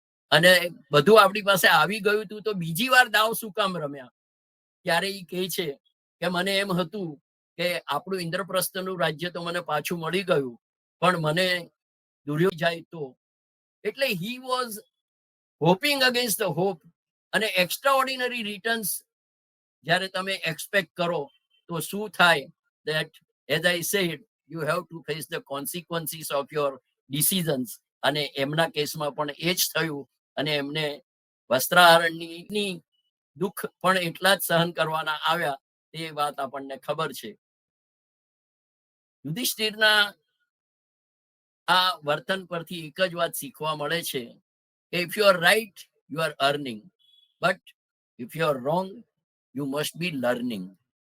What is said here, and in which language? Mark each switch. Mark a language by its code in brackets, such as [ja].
[gu] અને બધું આપણી પાસે આવી ગયું હતું તો બીજી વાર દાવ શું કામ રમ્યા? ત્યારે એ કહે છે કે મને એમ હતું કે આપણું ઇન્દ્રપ્રસ્થનું રાજ્ય તો મને પાછું મળી ગયું, પણ મને દુર્યોધન જાય તો. [en] એટલે he was hoping against the hope. [gu] અને એક્સ્ટ્રાઓર્ડિનરી રિટર્ન્સ જ્યારે તમે એક્સપેક્ટ કરો તો શું થાય? [en] that as I said, you have to face the consequences of your decisions. [gu] અને એમના કેસમાં પણ એ જ થયું અને એમને વસ્ત્રાહરણની દુઃખ પણ એટલા જ સહન કરવાના આવ્યા. તે વાત આપણને ખબર છે. યુધિષ્ઠિરના આ વર્તન પરથી એક જ વાત શીખવા મળે છે કે [en] if you are right, you are earning, but if you are wrong, you must be learning.